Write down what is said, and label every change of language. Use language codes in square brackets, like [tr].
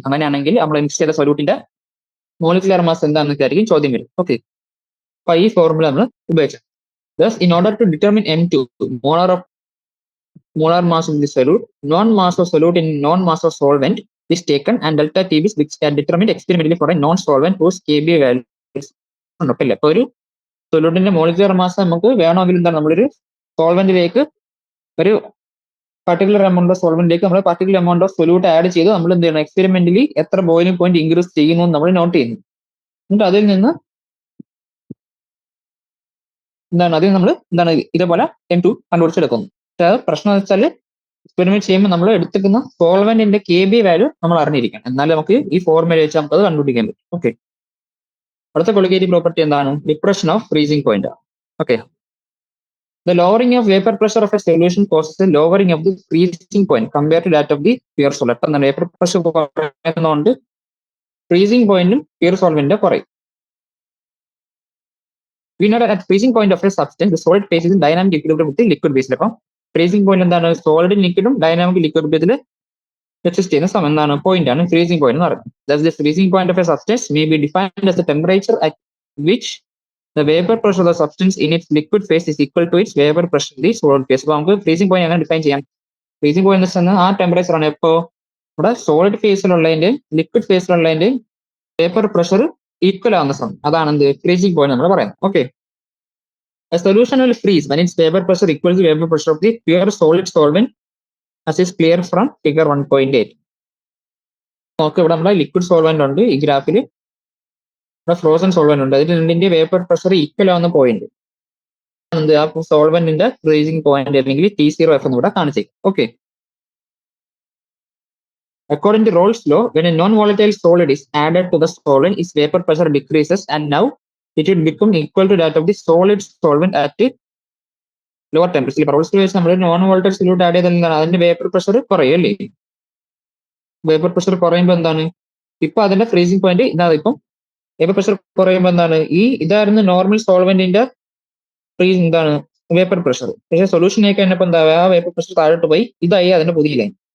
[ml] അങ്ങനെയാണെങ്കിൽ നമ്മൾ മിക്സ് ചെയ്ത സൊല്യൂട്ടിന്റെ മോളിക്യുലർ മാസ് എന്താണെന്നൊക്കെ ആയിരിക്കും ചോദ്യം വരും. ഓക്കെ, അപ്പൊ ഈ ഫോർമുല നമ്മൾ ഉപയോഗിച്ചു. [en] Thus, in order to determine M2 molar mass of the solute, non-mass of solute in non-mass of solvent is taken and delta TB is determined experimentally for a non-solvent whose KB values [ml] ഉണ്ട്. ഇല്ല, ഇപ്പൊ ഒരു സൊല്യൂട്ടിന്റെ molecular mass നമുക്ക് വേണമെങ്കിൽ എന്താണ് നമ്മളൊരു സോൾവെന്റിലേക്ക് ഒരു particular amount of സോൾവെന്റിലേക്ക് നമ്മൾ particular amount of solute add ചെയ്ത് നമ്മൾ എന്ത് ചെയ്യണം, എക്സ്പെരിമെന്റലി എത്ര ബോയിലിംഗ് പോയിന്റ് ഇൻക്രീസ് ചെയ്യുന്നു നമ്മൾ നോട്ട് ചെയ്യുന്നു. എന്നിട്ട് അതിൽ നിന്ന് അതിൽ നമ്മൾ ഇതേപോലെ M2 കണ്ടുപിടിച്ചെടുക്കുന്നു. പക്ഷെ അത് പ്രശ്നം എന്ന് വെച്ചാൽ എക്സ്പെരിമെന്റ് ചെയ്യുമ്പോൾ നമ്മൾ എടുത്തിരിക്കുന്ന സോൾവെന്റിന്റെ KB വാല്യൂ നമ്മൾ അറിഞ്ഞിരിക്കണം, എന്നാലും നമുക്ക് ഈ ഫോർമുല വെച്ച് നമുക്ക് അത് കണ്ടുപിടിക്കാൻ പറ്റും. ഓക്കെ, അടുത്ത ക്വാളിറ്റേറ്റീവ് പ്രോപ്പർട്ടി എന്താണ്? [en] Depression of freezing point. Okay, the lowering of vapor pressure of a solution causes the lowering of the freezing point compared to that of the pure solvent. [ml] എന്താണ് vapour pressure കുറയുന്നതുകൊണ്ട് freezing പോയിന്റും pure solvent കുറയും. [en] We know that at freezing point of a substance, the solid phase is in dynamic equilibrium with the liquid phase. [ml] അപ്പം freezing point എന്താണ്? സോളിഡും ലിക്വിഡും dynamic ലിക്വിഡിബ്രിയത്തിൽ exist ചെയ്യുന്ന സമയം എന്താണ്? Point ആണ് freezing point എന്ന് പറയുന്നത്. [en] Thus, the freezing point of a substance may be defined as the temperature at which the vapor pressure of the substance in its liquid phase is equal to its vapor pressure in the solid phase. [ml] അപ്പോൾ നമുക്ക് freezing point എങ്ങനെ define ചെയ്യാം? Freezing point എന്ന് വെച്ചാൽ ആ temperature ആണ് ഇപ്പോൾ ഇവിടെ solid ഫേസിലുള്ളതിന്റെയും liquid ഫേസിലുള്ളതിന്റെയും vapour pressure equal ആവുന്ന സമയം, അതാണ് എന്ത് ഫ്രീസിംഗ് പോയിന്റ് നമ്മൾ പറയുന്നത്. [en] Okay, a solution will freeze when its vapor pressure equals the vapor pressure of the pure solid solvent, as is clear from figure 1.8. [ml] നമുക്ക് ഇവിടെ നമ്മുടെ ലിക്വിഡ് സോൾവെന്റ് ഉണ്ട്, ഈ ഗ്രാഫിൽ ഇവിടെ ഫ്രോസൺ സോൾവെന്റ് ഉണ്ട്. അതിൽ രണ്ടിന്റെ വേപ്പർ പ്രഷർ ഈക്വൽ ആവുന്ന പോയിന്റ് ആ സോൾവെന്റിന്റെ ഫ്രീസിംഗ് പോയിന്റ് അല്ലെങ്കിൽ T0F എന്ന് ഇവിടെ കാണിച്ചേക്കും. [en] Okay, according to Rolle's law, when a non-volatile solid is added to the solvent, its vapor pressure decreases and now it will become equal to that of the solid solvent at lower temperature. [ml] Rolle's law വെച്ച് നമ്മൾ non-volatile solute add ചെയ്താൽ അതിന്റെ vapour pressure കുറയും അല്ലേ? Vapour pressure കുറയുമ്പോൾ എന്താണ്, ഇപ്പൊ അതിന്റെ ഫ്രീസിംഗ് പോയിന്റ് ഇതാണ്. ഇപ്പം വേപ്പർ പ്രഷർ കുറയുമ്പോൾ എന്താണ്, ഇതായിരുന്നു നോർമൽ സോൾവെന്റിന്റെ വേപ്പർ പ്രഷർ. പക്ഷേ സൊല്യൂഷനൊക്കെ കഴിഞ്ഞപ്പോൾ എന്താ, ആ വേപ്പർ പ്രഷർ താഴോട്ട് പോയി ഇതായി അതിന്റെ പുതിയ ലൈൻ.